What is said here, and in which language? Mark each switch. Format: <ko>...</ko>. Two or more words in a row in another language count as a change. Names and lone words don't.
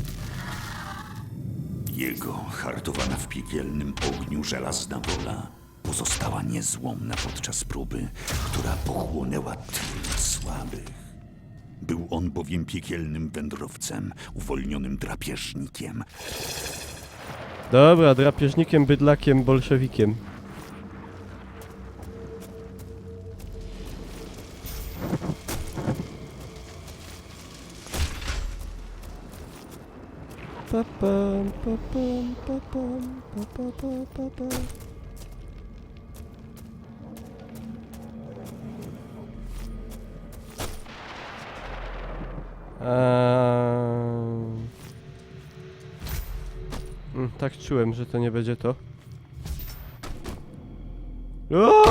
<pl>Jego hartowana w piekielnym ogniu żelazna wola pozostała niezłomna podczas próby, która pochłonęła tyle słabych. Był on bowiem piekielnym wędrowcem, uwolnionym drapieżnikiem. Dobra, drapieżnikiem, bydlakiem, bolszewikiem. Pa, pam, pa, pam, pa, pam, pa, pa, pa, pa, pa. Tak czułem, że to nie będzie to. O!</pl>